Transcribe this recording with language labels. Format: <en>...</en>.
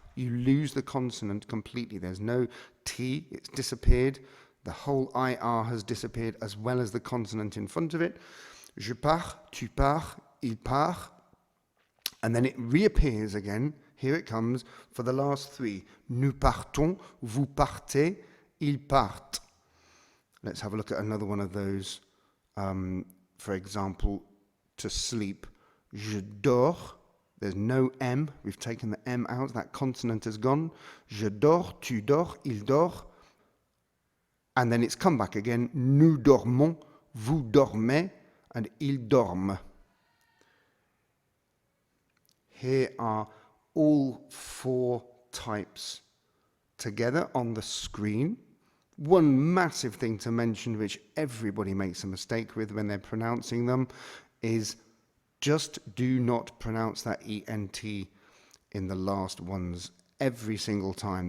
<en>You lose the consonant completely. There's no T, it's disappeared. The whole IR has disappeared as well as the consonant in front of it.</en> <fr>Je pars, tu pars, il part.</fr> <en>And then it reappears again. Here it comes for the last three.</en> <fr>Nous partons, vous partez, ils partent.</fr> <en>Let's have a look at another one of those. For example, to sleep.</en> <fr>Je dors.</fr> <en>There's no M. We've taken the M out. That consonant has gone.</en> <fr>Je dors, tu dors, il dort.</fr> <en>And then it's come back again.</en> <fr>Nous dormons, vous dormez, and ils dorment.</fr> <en>Here are all four types together on the screen. One massive thing to mention, which everybody makes a mistake with when they're pronouncing them, is just do not pronounce that ENT in the last ones every single time.</en>